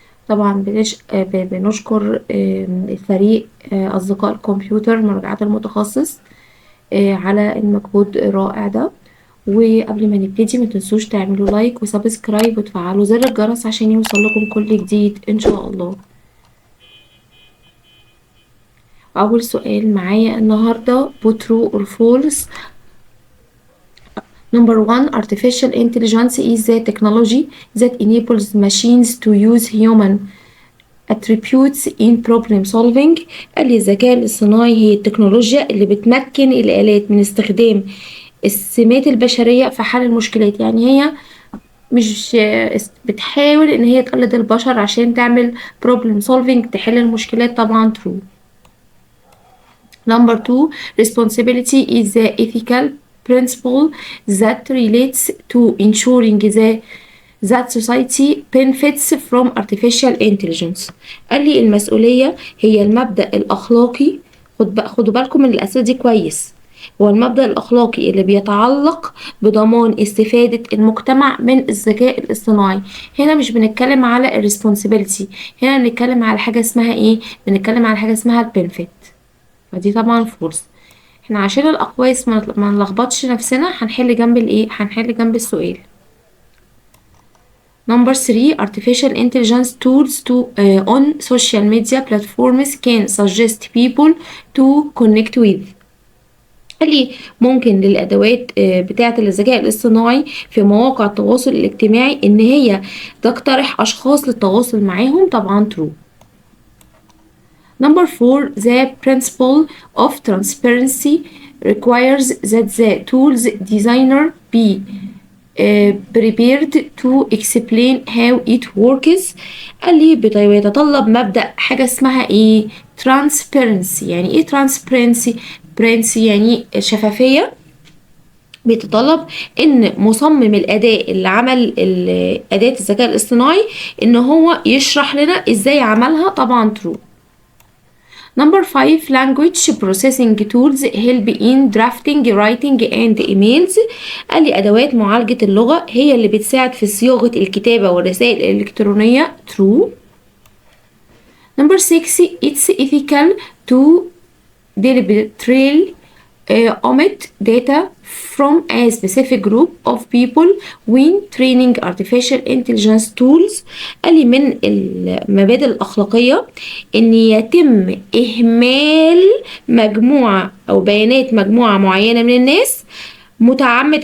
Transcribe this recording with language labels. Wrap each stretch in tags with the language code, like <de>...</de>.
<ar>طبعا بنشكر الفريق أصدقاء الكمبيوتر مراجعات المتخصص على المجهود الرائع ده. وقبل ما نبتدي متنسوش تعملوا لايك وسبسكرايب وتفعلوا زر الجرس عشان يوصل لكم كل جديد إن شاء الله. أول سؤال معايا النهاردة</ar> <en>true or false. Number 1, artificial intelligence is the technology that enables machines to use human attributes in problem solving.</en> <ar>قال لي الذكاء الاصطناعي هي التكنولوجيا اللي بتمكن الآلات من استخدام السمات البشرية في حل المشكلات. يعني هي مش بتحاول ان هي تقلد البشر عشان تعمل problem solving، تحل المشكلات. طبعا true.</ar> <en>Number 2, responsibility is the ethical principle that relates to ensuring that society benefits from artificial intelligence.</en> <ar>قال لي المسؤولية هي المبدأ الأخلاقي. خدوا بالكم من الأسئلة دي كويس. هو المبدأ الأخلاقي اللي بيتعلق بضمان استفادة المجتمع من الذكاء الاصطناعي. هنا مش بنتكلم على الريسبونسبيلتي، هنا بنتكلم على حاجة اسمها ايه؟ بنتكلم على حاجة اسمها البنفيت. فدي طبعا فورس. احنا عشان الأقواس ما نلخبطش نفسنا هنحل جنب الايه؟ هنحل جنب السؤال.</ar> <en>Number 3, artificial intelligence tools on social media platforms can suggest people to connect with.</en> <ar>قال لي ممكن للأدوات بتاعة الذكاء الاصطناعي في مواقع التواصل الاجتماعي إن هي تقترح أشخاص للتواصل معاهم. طبعا true.</ar> <en>Number 4, the principle of transparency requires that the tool's designer be prepared to explain how it works.</en> <ar>قال لي بيتطلب مبدأ حاجة اسمها ايه؟ transparency. يعني ايه transparency؟ يعني شفافية. بيتطلب ان مصمم الأداة اللي عمل أداة الذكاء الاصطناعي ان هو يشرح لنا ازاي عملها. طبعا true.</ar> <en>Number 5, language processing tools help in drafting, writing and emails.</en> <ar>قال لي أدوات معالجة اللغة هي اللي بتساعد في صياغة الكتابة والرسائل الإلكترونية.</ar> <en>true. Number 6, it's ethical to deliberately omit data from a specific group of people when training artificial intelligence tools.</en> <ar>قال لي من المبادئ الأخلاقية إن يتم إهمال مجموعة أو بيانات مجموعة معينة من الناس متعمد.</ar>